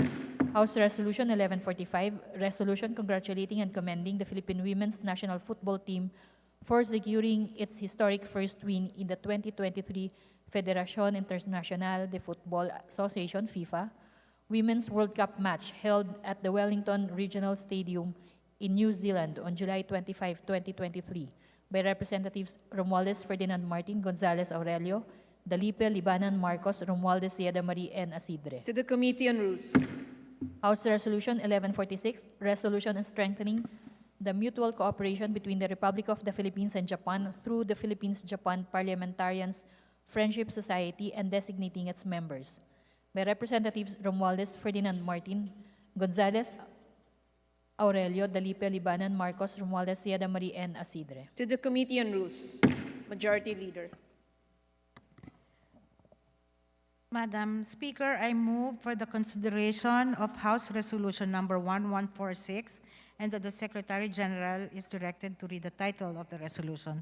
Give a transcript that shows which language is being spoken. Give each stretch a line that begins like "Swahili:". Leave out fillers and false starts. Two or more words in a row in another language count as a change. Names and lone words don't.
English: House Resolution 1145, resolution congratulating and commending the Philippine women's national football team for securing its historic first win in the 2023 Federación Internacional de Football Association FIFA Women's World Cup match held at the Wellington Regional Stadium in New Zealand on July 25, 2023 by Representatives Romualdez Ferdinand Martin, Gonzales Aurelio, Dalipe, Libanan, Marcos, Romualdez, Sieda Marie, and Asidre. To the Committee on Rules. House Resolution 1146, resolution on strengthening the mutual cooperation between the Republic of the Philippines and Japan through the Philippines-Japan Parliamentarians Friendship Society and designating its members by Representatives Romualdez Ferdinand Martin, Gonzales Aurelio, Dalipe, Libanan, Marcos, Romualdez, Sieda Marie, and Asidre. To the Committee on Rules. Majority Leader. Madam Speaker, I move for the consideration of House Resolution number 1146 and that the Secretary General is directed to read the title of the resolution.